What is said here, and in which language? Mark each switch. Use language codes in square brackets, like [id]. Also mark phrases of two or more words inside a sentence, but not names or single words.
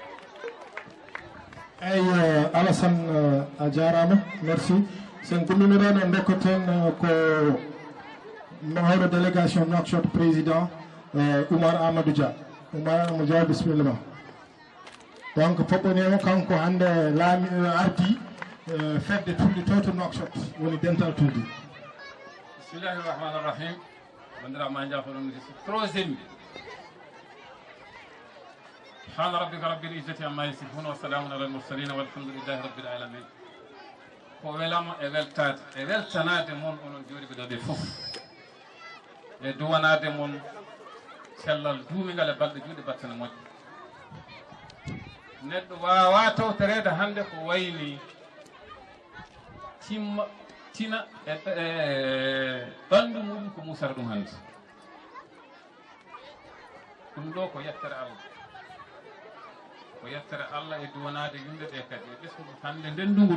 [ff] eyyi Alassane a jarama merci sen gumminiɗon en dekkoten ko mawɗo délégation Nouakchott président Oumar Amadou Dia Oumar Amadou Dia bisimilla donc foɓɓonimo kanko hande laami ardi fedde tulde to to Nouakchott woni dental tulde [ar] بسم الله الرحمن الرحيم [ff] bandiraɓe jafoɗon troisiéme [ar] سبحان ربك رب العزة عما يصفون و سلام على المرسلين والحمد لله رب العالمين [ff] ko welama e weltade e weltanade moon onon jooɗiɓe ɗo ɓe fof e duwanade moon cellal duumigal e balɗe juuɗe battane moƴƴe neɗɗo wawa tawtorede hande ko wayni tina e ɓandu muɗum ko musara ɗum hande ɗum ɗo ko yettere Allah ko yettere Allah e duwanade yimɓe ɓe kadi e ɓesgudu hande ndendungu